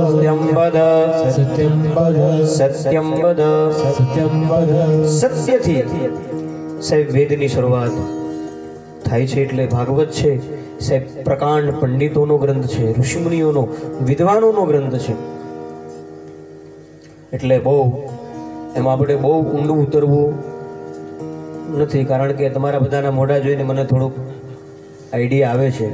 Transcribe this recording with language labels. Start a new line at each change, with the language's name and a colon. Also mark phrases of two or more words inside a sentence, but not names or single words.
Sanskrit: सत्यं वद सत्यं वद सत्यं वद सत्यं वद
Gujarati: સત્યથી સાહેબ વેદની શરૂઆત થાય છે એટલે ભાગવત છે સાહેબ પ્રકાંડ પંડિતોનો ગ્રંથ છે, ઋષિમુનિઓનો, વિદ્વાનોનો ગ્રંથ છે. એટલે બહુ એમાં આપણે બહુ ઊંડું ઉતરવું નથી, કારણ કે તમારા બધાના મોઢા જોઈને મને થોડુંક આઈડિયા આવે છે.